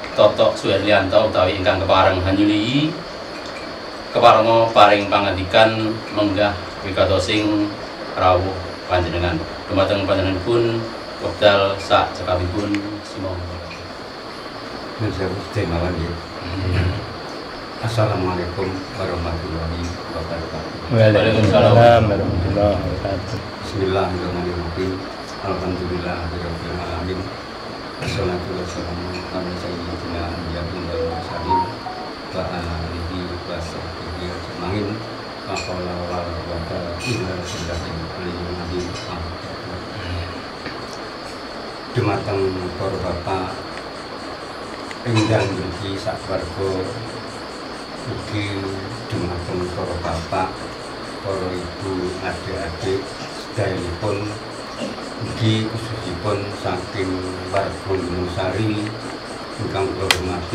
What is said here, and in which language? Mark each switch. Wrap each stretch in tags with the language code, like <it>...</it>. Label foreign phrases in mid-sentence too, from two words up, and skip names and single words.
<jv>Toto Suherlianto utawi ingkang kepareng hanyuli keparenga paring pangandikan menggah wigatosing rawuh panjenengan. Dumateng panjenenganipun wekdal sak cekapipun sumangga.</jv> <ar>السلام عليكم ورحمة الله وبركاته. وعليكم السلام ورحمة الله وبركاته. بسم الله الرحمن الرحيم. الحمد لله رب العالمين. والصلاة والسلام على سيدنا محمد والمرسلين وعلى آله وصحبه أجمعين. لا حول ولا قوة إلا بالله العلي العظيم.</ar> <jv>dumateng para bapak ingkang mriki sakwarga, ugi dumateng para bapak, para ibu, adik-adik sedayanipun, ugi khususipun saking warga Gunung Sari ingkang kula hormati.</jv>